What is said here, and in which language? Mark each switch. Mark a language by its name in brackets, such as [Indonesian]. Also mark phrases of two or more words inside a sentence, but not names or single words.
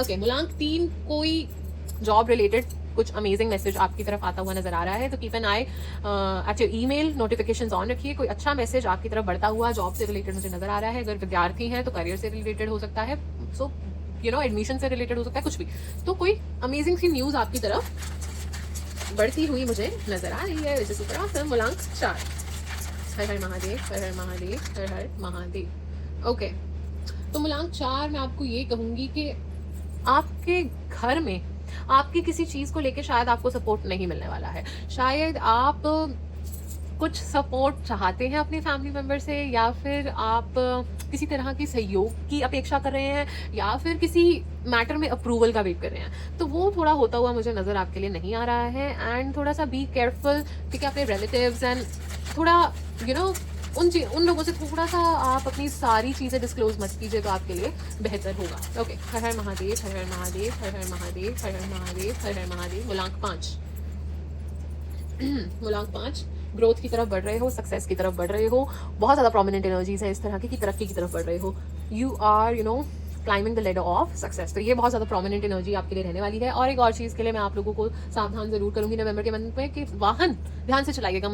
[Hindi] ओके, मूलांक 3, कोई [English] job related [Hindi] कुछ [English] amazing message [Hindi] आपकी तरफ आता हुआ नजर आ रहा है, तो [English] keep an eye at your email, notifications on [Hindi] रखिए। कोई अच्छा मैसेज आपकी तरफ बढ़ता हुआ जॉब से रिलेटेड मुझे नजर आ रहा है। अगर विद्यार्थी हैं तो करियर से रिलेटेड हो सकता है, [English] so you know [Hindi] एडमिशन से रिलेटेड हो सकता है, कुछ भी। तो कोई अमेजिंग सी न्यूज आपकी तरफ बढ़ती हुई मुझे नजर आ रही है, [English] which is super awesome। मूलांक 4। [Hindi] हर हर महादेव, हर हर महादेव, हर हर महादेव। ओके, तो मूलांक 4 मैं आपको ये कहूंगी कि आपके घर में आपकी किसी चीज को लेके शायद आपको सपोर्ट नहीं मिलने वाला है। शायद आप कुछ सपोर्ट चाहते हैं अपने [English] family member [Hindi] से, या फिर आप किसी तरह की सहयोग की अपेक्षा कर रहे हैं, या फिर किसी मैटर में अप्रूवल का वेट कर रहे हैं। तो वो थोड़ा होता हुआ मुझे नजर आपके लिए नहीं आ रहा है। एंड थोड़ा सा [English] be careful, [Hindi] ठीक है, अपने [English] relatives and [Hindi] थोड़ा [English] you know [Hindi] उन लोगों से थोड़ा सा आप अपनी सारी चीजें डिस्क्लोज मत कीजिए, तो आपके लिए बेहतर होगा। ओके, हर हर महादेव, हर हर महादेव, हर हर महादेव, हर हर महादेव, हर हर महादेव। मूलांक 5। मूलांक 5, ग्रोथ की तरफ बढ़ रहे हो, सक्सेस की तरफ बढ़ रहे हो, बहुत ज़्यादा [English] prominent energies [Hindi] है इस तरह की तरक्की की तरफ बढ़ रहे हो। [English] you are climbing the ladder of success. [Hindi] तो ये बहुत ज़्यादा [English] prominent energy [Hindi] आपके लिए रहने वाली है। और एक और चीज़ के लिए मैं आप लोगों को सावधान जरूर करूंगी नवंबर के मंथ में कि वाहन ध्यान से चलाइएगा।